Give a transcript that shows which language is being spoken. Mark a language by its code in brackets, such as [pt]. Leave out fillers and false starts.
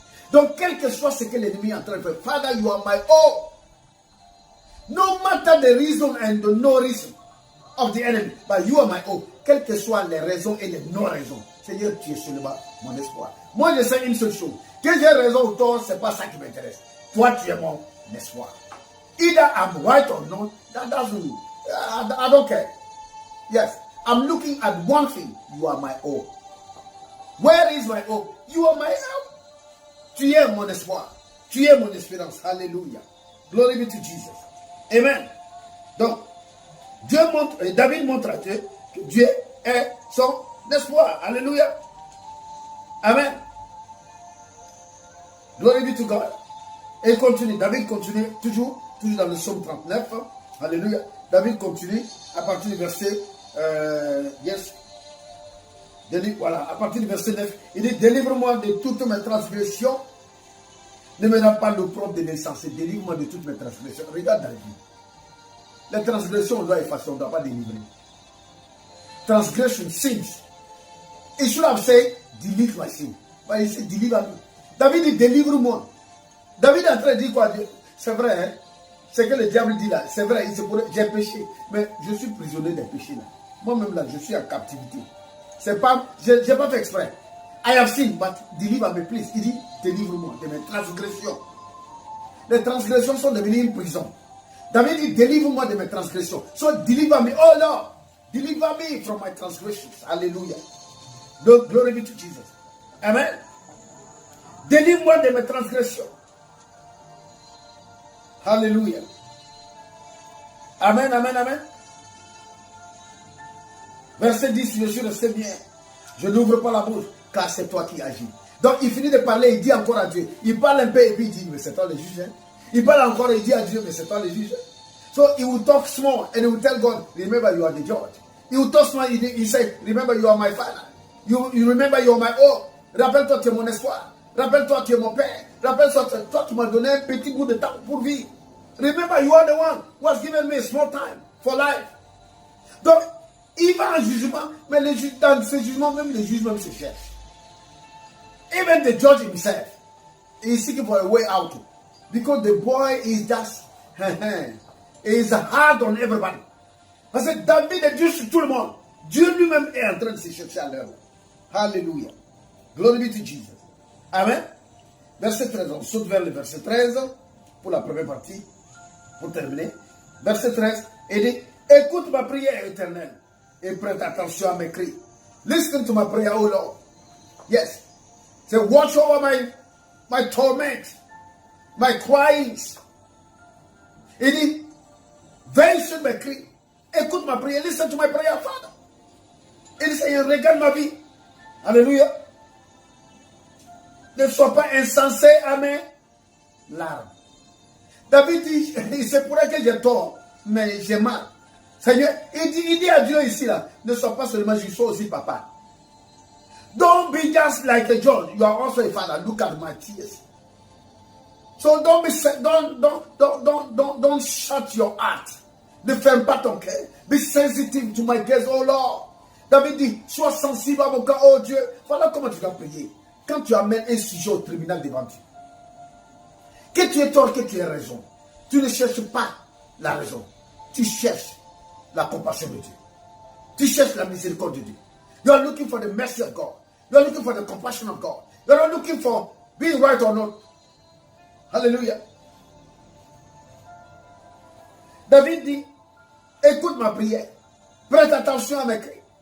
[fr] Donc, quel que soit ce que l'ennemi est en train de faire, [en] Father, you are my hope. No matter the reason and the no reason of the enemy, but you are my hope. [fr] Quelles que soient les raisons et les non-raisons, Seigneur, tu es seulement mon espoir. Moi, je sais une seule chose. Que j'ai raison ou tort, ce n'est pas ça qui m'intéresse. Toi, tu es mon espoir. [en] Either I'm right or not, that doesn't, I don't care. Yes, I'm looking at one thing. You are my hope. Where is my hope? You are my help. [fr] Tu es mon espoir. Tu es mon espérance. [en] Alléluia. Glory be to Jesus. Amen. [fr] Donc, David montre à Dieu que Dieu est son espoir. Alléluia. Amen. [en] Glory be to God. [fr] Et il continue. David continue toujours dans le psaume 39. Alléluia. David continue à partir du verset yes. Voilà, à partir du verset 9, il dit, délivre-moi de toutes mes transgressions. Ne me donne pas l'opprobre de l'insensé. Délivre-moi de toutes mes transgressions. Regarde David. Les transgressions, on doit effacer, on ne doit pas délivrer. [en] Transgression, sins. He should have said, delete my sin. But he said, deliver me. [fr] David dit, délivre-moi. David est en train de dire quoi? C'est vrai, hein? C'est que le diable dit là. C'est vrai, j'ai péché. Mais je suis prisonnier des péchés là. Moi-même là, je suis en captivité. C'est pas, je n'ai pas fait exprès. [en] I have sinned, but deliver me, please. [fr] Il dit, délivre-moi de mes transgressions. Les transgressions sont devenues une prison. David dit, délivre-moi de mes transgressions. [en] So, deliver me, oh Lord, deliver me from my transgressions. Alléluia. Glory be to Jesus. Amen. [fr] Délivre-moi de mes transgressions. Alléluia. Amen, amen, amen. Verset 10, je suis resté bien. Je n'ouvre pas la bouche, car c'est toi qui agis. Donc il finit de parler, il dit encore à Dieu. Il parle un peu et puis il dit, mais c'est toi le juge. Hein? Il parle encore et il dit à Dieu, mais c'est toi le juge. [en] So he will talk small and he will tell God, remember you are the judge. He will talk small, he say, remember you are my father. You remember you are my oh. [fr] Rappelle-toi, tu es mon espoir. Rappelle-toi, tu es mon père. Rappelle-toi, toi, tu m'as donné un petit bout de temps pour vivre. [en] Remember, you are the one who has given me a small time for life. [fr] Donc, il va en jugement, mais dans ce jugement, même les juges même se cherchent. [en] Even the judge himself is seeking for a way out. Because the boy is just, is hard on everybody. [fr] Parce que David est Dieu sur tout le monde. Dieu lui-même est en train de se chercher à l'heure. [en] Hallelujah. Glory be to Jesus. Amen. [fr] Verset 13. On saute vers le verset 13 pour la première partie. Pour terminer. Verset 13. Il dit, écoute ma prière éternelle et prête attention à mes cris. [en] Listen to my prayer, O Lord. Yes. Say, watch over my torment, my cries. [fr] Il dit, veille sur mes cris. Écoute ma prière. [en] Listen to my prayer, Father. [fr] Il dit, Seigneur, regarde ma vie. Alléluia. Ne sois pas insensé à mes larmes. David dit, c'est pour ça que j'ai tort, mais j'ai mal. Seigneur, il dit à Dieu ici, là, ne sois pas seulement, je sois aussi papa. [en] Don't be just like a John. You are also a father. Look at my tears. So don't shut your heart. [fr] Ne ferme pas ton cœur. [en] Be sensitive to my case, oh Lord. [fr] David dit, sois sensible à mon cœur, oh Dieu. Voilà comment tu dois prier. Quand tu amènes un sujet au tribunal devant Dieu. Que tu aies tort, que tu aies raison. Tu ne cherches pas la raison. Tu cherches la compassion de Dieu. Tu cherches la miséricorde de Dieu. [en] You are looking for the mercy of God. You are looking for the compassion of God. You are not looking for being right or not. Hallelujah. [fr] David dit, écoute ma prière. Prête attention à mes cris.